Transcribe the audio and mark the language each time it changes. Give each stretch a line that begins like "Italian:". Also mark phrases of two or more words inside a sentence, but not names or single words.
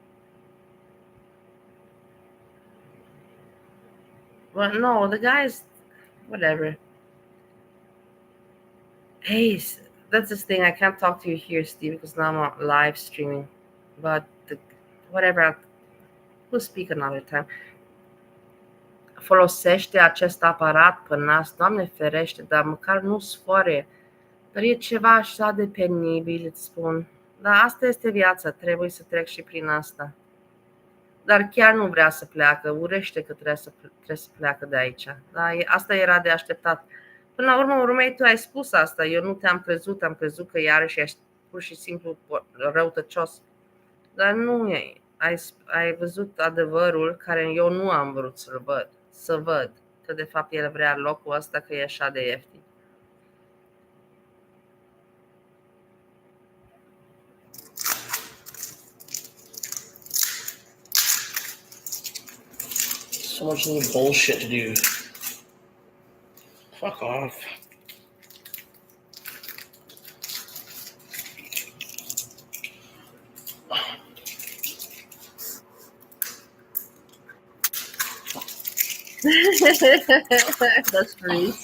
English: Well, no, the guys, whatever. Hey, that's this thing. I can't talk to you here, Steve, because now I'm on live streaming. But whatever, we'll speak another time.
Romanian: Folosește acest aparat pe nas, Doamne ferește, dar măcar nu sfoare. Dar e ceva așa de penibil, îți spun. Dar asta este viața, trebuie să trec și prin asta. Dar chiar nu vrea să pleacă, urăște că trebuie să pleacă de aici. Da, asta era de așteptat. Până la urmă, urmei, tu ai spus asta, eu nu te-am crezut, am crezut că iarăși ești pur și simplu răutăcios. Dar nu e. Ai văzut adevărul care eu nu am vrut să văd, că de fapt el vrea locul ăsta, că e așa de ieftin.
English: So much little bullshit to do. Fuck off. That's Reese.